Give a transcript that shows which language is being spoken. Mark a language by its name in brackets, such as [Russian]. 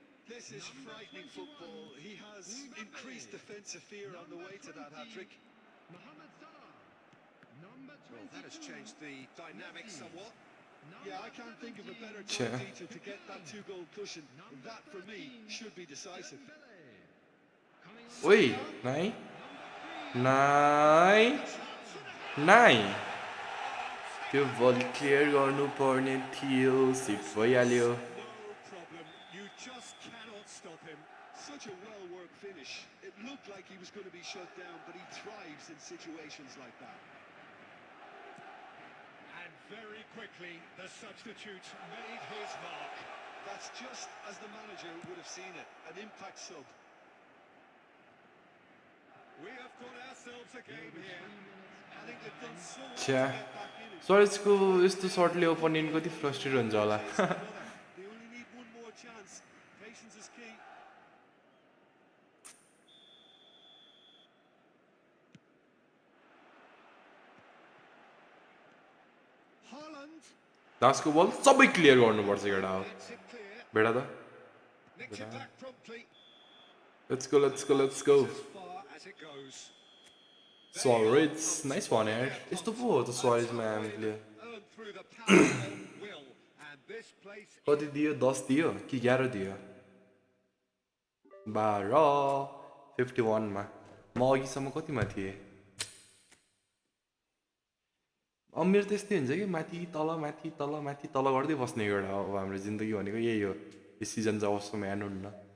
[English] This is frightening football. He has increased defensive fear on the way to that hat-trick. Mohamed Salah. Number 22. Well, that has changed the dynamic somewhat. Yeah, I can't think of a better Sure. time, Peter, to get that two-goal cushion. That, for me, should be decisive. [Nepali] ओइ नाइ त्यो बल clear गर्नुपर्ने थियो seat भइहाल्यो [English] No problem. You just cannot stop him. Such a well-worked finish. It looked like he was going to be shut down, but he thrives in situations like that. And very quickly, the substitute made his mark. That's just as the manager would have seen it. An impact sub. We have got ourselves a game here. I think they've done so well to [Nepali] छ्या [English] get back in it. [Nepali] सरेजको यस्तो सर्टले opponent कति frustrate हुन्छ होला [English] They only need one more chance. Patience is key. Haaland [Nepali] लास्टको बल सबै clear गर्नुपर्छ केटा हो [English] gets it clear. [Nepali] बेटा त [English] Nicks it back promptly. Let's go As far as it goes. [Nepali] Suárez nice one यार यस्तो पो हो त सरेजमा हामीले [English] Earned through the power of will. And this place [Nepali] कति दियो 10 दियो कि 11 दियो 12 51 मा म अघिसम्म कतिमा थिएँ अब मेरो त्यस्तै हुन्छ कि माथि तल गर्दै बस्ने एउटा अब हाम्रो जिन्दगी भनेको यही हो यो सिजन जबसम्म एन्ड हुन्न